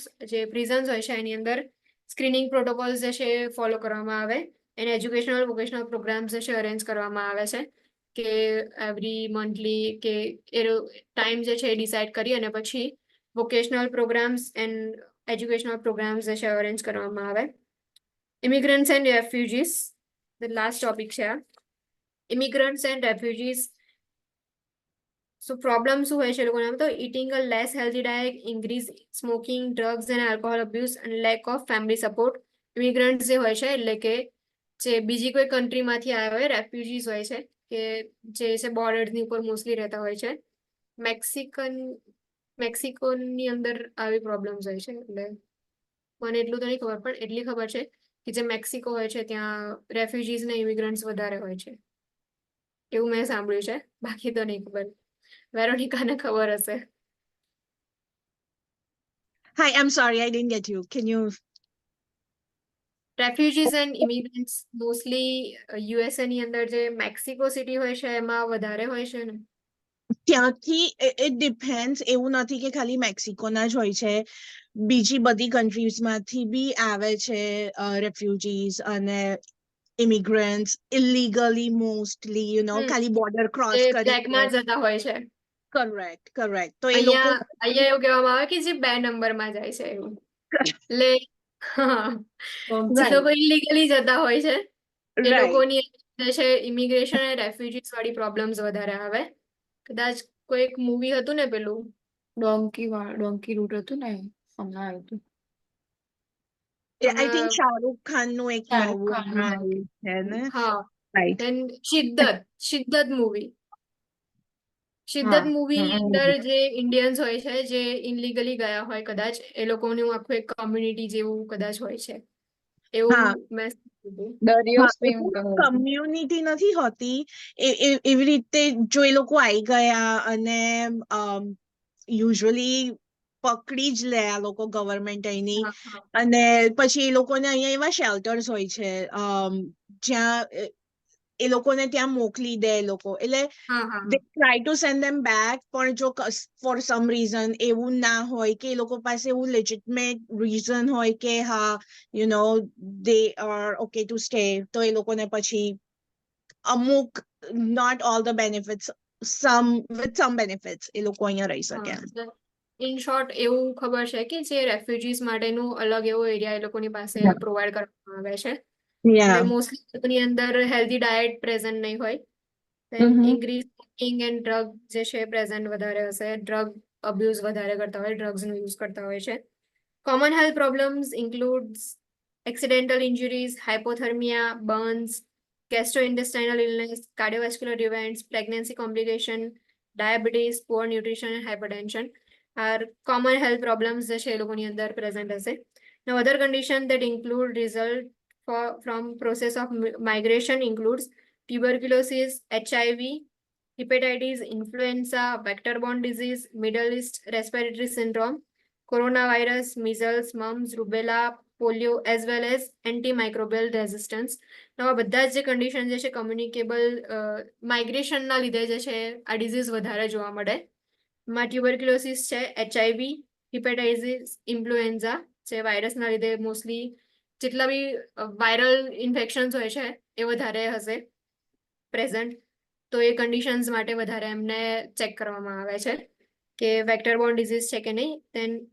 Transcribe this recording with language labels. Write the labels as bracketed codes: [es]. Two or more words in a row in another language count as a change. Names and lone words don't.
[gu] જે પ્રિઝન્સ હોય છે એની અંદર [en] screening protocols [gu] જે છે એ ફોલો કરવામાં આવે, એને [en] educational vocational programs [gu] જે છે અરેન્જ કરવામાં આવે છે, કે [en] every monthly [gu] કે એ ટાઈમ જે છે એ ડિસાઇડ કરી અને પછી [en] vocational programs and educational programs [gu] જે છે અરેન્જ કરવામાં આવે. [en] immigrants and refugees, the last topic [gu] છે આ. [en] immigrants and refugees. So problem [gu] શું હોય છે એ લોકોને? [en] તો eating a less healthy diet, increase smoking, drugs and alcohol abuse and lack of family support. [gu] Immigrants જે હોય છે એટલે કે જે બીજી કોઈ કન્ટ્રીમાંથી આવ્યા હોય, રેફ્યુજીસ હોય છે કે જે છે બોર્ડરની ઉપર મોસ્ટલી રહેતા હોય છે. મેક્સિકોની અંદર આવી પ્રોબ્લેમ્સ હોય છે, એટલે મને એટલું તો નહીં ખબર, પણ એટલી ખબર છે કે જે મેક્સિકો હોય છે ત્યાં રેફ્યુજીસ ને ઇમિગ્રન્ટ્સ વધારે હોય છે, એવું મેં સાંભળ્યું છે, બાકી તો નહીં ખબર. વેરોનિકાને ખબર હશે. [en] Hi, I'm sorry, I didn't get you. Can you? refugees and immigrants mostly [gu] USA ની અંદર જે મેક્સિકો સિટી હોય છે એમાં વધારે હોય છે ને. [en] ત્યાંથી it depends. [gu] એવું નથી કે ખાલી મેક્સિકોના જ હોય છે, બીજી બધી કન્ટ્રીઝમાંથી બી આવે છે રેફ્યુજીસ અને [en] immigrants illegally mostly, you know, [gu] ખાલી [en] border cross [gu] જે કરી. બ્લેકમાં જતા હોય છે. correct. તો એ લોકો અહીંયા એવું કહેવામાં આવે કે જે 2 નંબરમાં જાય છે એવું. એટલે હા, જે લોકો ઇલીગલી જતા હોય છે એ લોકોની જે છે ઇમિગ્રેશન અને રેફ્યુજીસ વાળી પ્રોબ્લેમ્સ વધારે આવે. કદાચ કોઈ એક મૂવી હતું ને પેલું [en] donkey route [gu] હતું ને હમણાં આવ્યું હતું. [en] I think [gu] હમણાં શાહરુખ ખાન નું એક શાહરુખ નવું ખાન હમણાં નું. આવ્યું છે ને હા રાઈટ then શિદ્દત મૂવી. શિદ્દત હા. મૂવી ની અંદર જે ઇન્ડિયન્સ હોય છે જે ઇનલીગલી ગયા હોય કદાચ એ લોકોનું આખું એક કમ્યુનિટી જેવું કદાચ હોય છે એવું હા મેં સાંભળ્યું. દરિયો હા સ્વિમ એટલે કમ્યુનિટી નથી હોતી એવી રીતે જો એ લોકો આવી ગયા અને યુઝ્યુઅલી પકડી જ લે આ લોકો ગવર્મેન્ટ અહીંની હા, હા. અને પછી એ લોકોને અહીંયા એવા શેલ્ટર્સ હોય છે જ્યાં એ લોકોને ત્યાં મોકલી દે એ લોકો એટલે હા હા [en] they try to send them back [gu] પણ જો [en] for some reason [gu] એવું ના હોય કે એ લોકો પાસે એવું [en] legitimate reason [gu] હોય કે હા [en] you know they are okay to stay [gu] તો એ લોકોને પછી અમુક [en] not all the benefits some with some benefits [gu] એ લોકો અહીંયા રહી શકે [en] in short [gu] એવું ખબર છે કે જે રેફ્યુજીસ માટેનું અલગ એવો એરિયા એ લોકોની પાસે [en] Yeah. [gu] પ્રોવાઈડ કરવામાં આવે છે [en] yeah [gu] એટલે મોસ્ટલી લોકોની અંદર [en] healthy diet [gu] પ્રેઝન્ટ નહીં હોય then Mhm. [en] increase smoking and drug [gu] જે છે પ્રેઝન્ટ વધારે હશે [en] drug abuse [gu] વધારે કરતા હોય ડ્રગ્સનો યુઝ કરતા હોય છે [en] common health problems includes accidental injuries hypothermia burns gastrointestinal illness cardiovascular events pregnancy complication diabetes poor nutrition and hypertension are common health problems [gu] જે છે એ લોકોની અંદર [en] present હશે now other condition that include result from process of migration includes tuberculosis HIV hepatitis influenza vector-borne disease middle east respiratory syndrome coronavirus measles mumps rubella polio as well as antimicrobial resistance [gu] આ બધા જ જે કન્ડિશન જે છે કમ્યુનિકેબલ માઇગ્રેશનના લીધે જે છે આ ડિઝીઝ વધારે જોવા મળે માં ટ્યુબરક્યુલોસિસ છે [en] HIV hepatitis influenza [gu] જે વાયરસના લીધે મોસ્ટલી જેટલા બી [en] viral infections [gu] હોય છે એ વધારે હશે પ્રેઝન્ટ તો એ કન્ડિશન્સ માટે વધારે એમને ચેક કરવામાં આવે છે કે [en] vector borne disease [gu] છે કે નહીં then